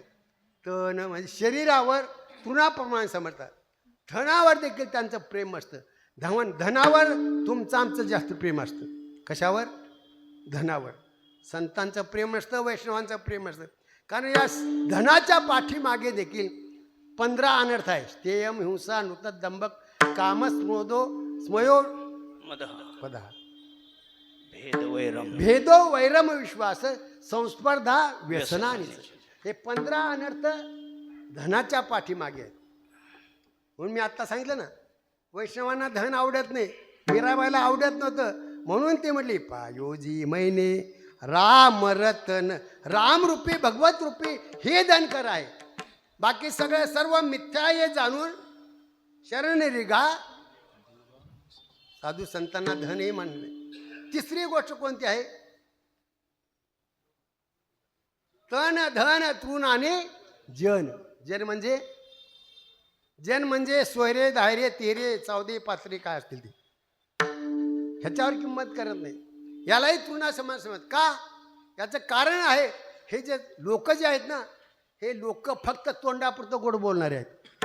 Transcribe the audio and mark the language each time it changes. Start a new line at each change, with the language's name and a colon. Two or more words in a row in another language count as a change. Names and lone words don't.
Marathi: तण म्हणजे शरीरावर तृणाप्रमाणे समजतात. धनावर देखील त्यांचं प्रेम असतं. धनावर तुमचं आमचं जास्त प्रेम असतं. कशावर? धनावर. संतांचं प्रेम असतं, वैष्णवांचं प्रेम असतं. कारण या धनाच्या पाठीमागे देखील 15 अनर्थ आहे.
Sanskrit: स्थेयम, हिंसा, नृत, दंभक, कामस्मोदो, स्मयो पदा, भेदो वैरम विश्वास, संस्पर्धा, व्यसनानी.
Marathi: हे 15 अनर्थ धनाच्या पाठीमागे आहेत. म्हणून मी आत्ता सांगितलं ना, वैष्णवांना धन आवडत नाही, मीराबाईला आवडत नव्हतं. म्हणून ते म्हटली
Hindi: पायोजी मैने राम रतन,
Marathi: राम रूपी भगवत रूपी हे धन कर आहे. बाकी सगळं सर्व मिथ्या हे जाणून शरण रिगा. साधू संतांना धन हे म्हणले. तिसरी गोष्ट कोणती आहे? तन धन तृण आणि जन. जन म्हणजे सोयरे, धायरे, तेरे, चौदे, पात्रे काय असतील ते, ह्याच्यावर किंमत करत नाही. यालाही तृणा समाज समज का? याचं कारण आहे, हे जे लोक जे आहेत ना, हे लोक फक्त तोंडापुरतं गोड बोलणारे आहेत.